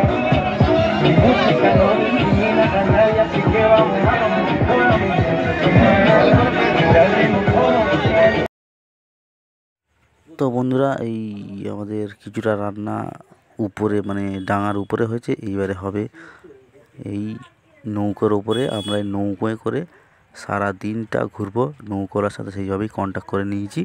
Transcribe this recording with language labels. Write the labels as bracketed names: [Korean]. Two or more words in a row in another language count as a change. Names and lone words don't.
[Spanish] Mi música no discrimina a nadie, así que vamos a lo mejor a mi gente. [Bangla] তো বন্ধুরা, এই আমাদের কিছুটা রান্না উপরে মানে ডাঙার উপরে হয়েছে, এইবারে হবে এই নৌকোর উপরে। আমরা এই নৌকোয় করে সারা দিনটা ঘুরবো নৌকোর সাথে, সেইভাবেই কন্ট্যাক্ট করে নিয়েছি।